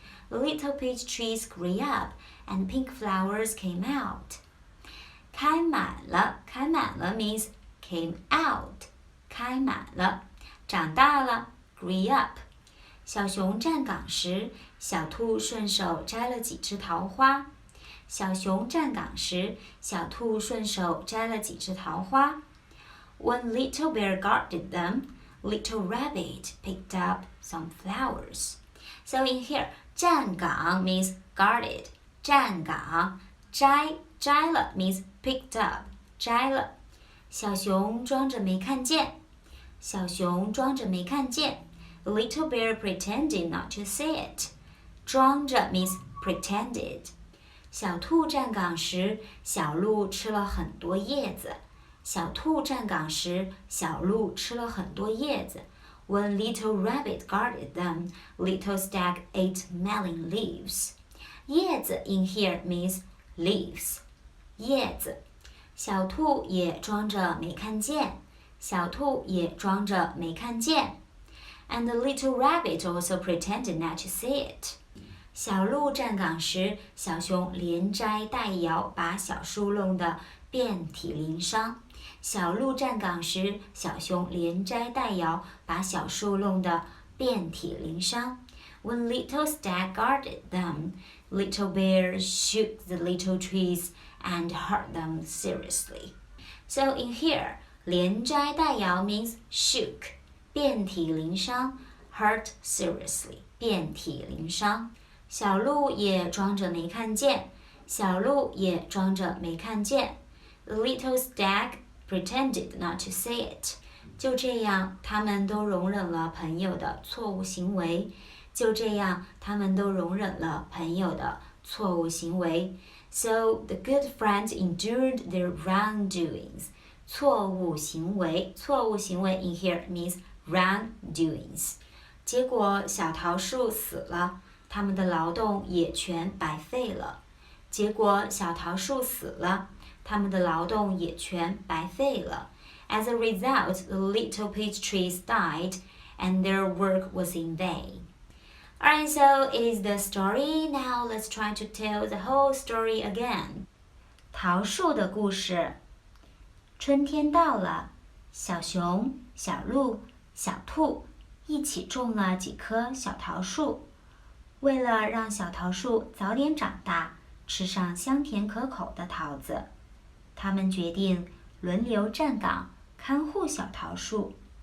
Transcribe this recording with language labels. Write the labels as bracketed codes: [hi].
[en] The little peach trees grew up and pink flowers came out. 开满了 means came out. 开满了，长大了 grew up. [zh] 小熊站岗时，小兔顺手摘了几枝桃花。小熊站岗时，小兔顺手摘了几枝桃花。 [en] When little bear guarded them, little rabbit picked up some flowers. So in here, 站岗 means guarded. 站岗，摘了 means picked up. [zh] 摘了。小熊装着没看见。小熊装着没看见。 [en] Little bear pretended not to see it. 装着 means pretended. [zh] 小兔站岗时，小鹿吃了很多叶子。小兔站岗时，小鹿吃了很多叶子。 [en] When little rabbit guarded them, little stag ate melon leaves. 叶子 in here means leaves. [zh] 叶子。小兔也装着没看见。小兔也装着没看见。 [en] And the little rabbit also pretended not to see it. [zh] 小鹿站岗时，小熊连摘带摇，把小树弄得遍体鳞伤。小鹿站岗时，小熊连摘带摇，把小树弄得遍体鳞伤。 [en] When little stag guarded them, little bear shook the little trees and hurt them seriously. So in here, 连摘带摇 means shook, 遍体鳞伤 hurt seriously, 遍体鳞伤。 [zh] 小鹿也装着没看见。小鹿也装着没看见。 [en] The little stag pretended not to see it. [zh] 就这样，他们都容忍了朋友的错误行为。就这样，他们都容忍了朋友的错误行为。 [en] So the good friends endured their wrongdoings. 错误行为in here means wrongdoings. [zh] 结果小桃树死了，他们的劳动也全白费了。结果小桃树死了，他们的劳动也全白费了。 [en] As a result, the little peach trees died, and their work was in vain. Alright, so it is the story. Now let's try to tell the whole story again. [zh] 桃树的故事。春天到了，小熊、小鹿、小兔一起种了几棵小桃树。为了让小桃树早点长大，吃上香甜可口的桃子，他们决定轮流站岗看护小桃树。